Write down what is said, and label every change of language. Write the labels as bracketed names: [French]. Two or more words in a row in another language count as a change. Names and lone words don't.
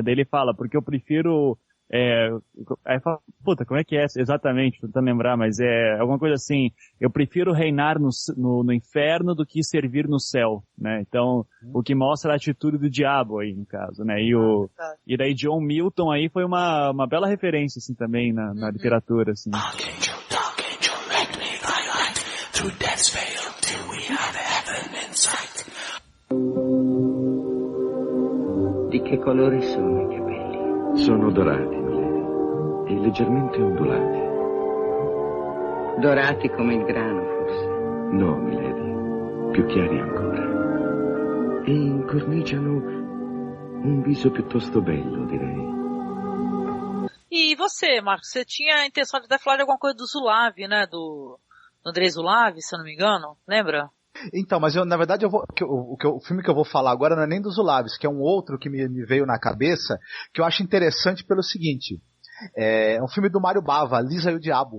[Portuguese] Daí ele fala, porque eu prefiro... aí fala, puta, como é que é exatamente? Tentando lembrar, mas é alguma coisa assim, eu prefiro reinar no inferno do que servir no céu, né? Então, o que mostra a atitude do diabo aí, no caso, né? E daí John Milton aí foi uma bela referência, assim, também na literatura, assim. [English] Archangel, let me thy light through death's veil till we have heaven in sight. [Italian] Di che colore sono i capelli? Sono dorati, milady, e leggermente ondulati. Dorati come il grano, forse? No, milady, più chiari ancora. E incorniciano un viso piuttosto bello, direi. [Portuguese] E você, Marcos, você tinha a intenção de até falar de alguma coisa do Zulav, né? Do Andrei Zulav, se eu não me engano, lembra? Então, mas na verdade o filme que eu vou falar agora não é nem dos Zulavs, que é um outro que me veio na cabeça, que eu acho interessante pelo seguinte. É um filme do Mário Bava, Lisa e o Diabo.